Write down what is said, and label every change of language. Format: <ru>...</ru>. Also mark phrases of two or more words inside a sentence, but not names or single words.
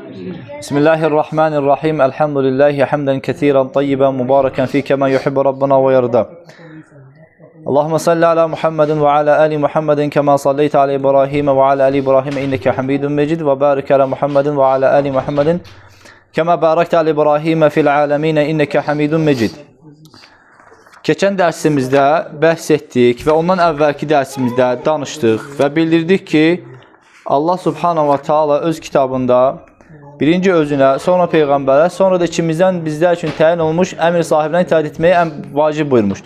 <ar>بسم الله الرحمن الرحيم. الحمد لله حمدا كثيرا طيبا مباركا فيه كما يحب ربنا ويرضى. اللهم صل على محمد وعلى آل محمد كما صليت على إبراهيم وعلى آل إبراهيم إنك حميد مجيد وبارك على محمد وعلى آل محمد كما باركت على إبراهيم في العالمين إنك حميد مجيد.</ar> <az>Keçən dərsimizdə bəhs etdik və ondan əvvəlki dərsimizdə danışdıq və bildirdik ki,</az> <ar>الله سبحانه وتعالى</ar> <az>öz kitabında birinci özünə, sonra Peyğəmbərə, sonra da ikimizdən bizlər üçün təyin olmuş əmir sahiblərinə itaat etməyi vacib buyurmuşdur.</az>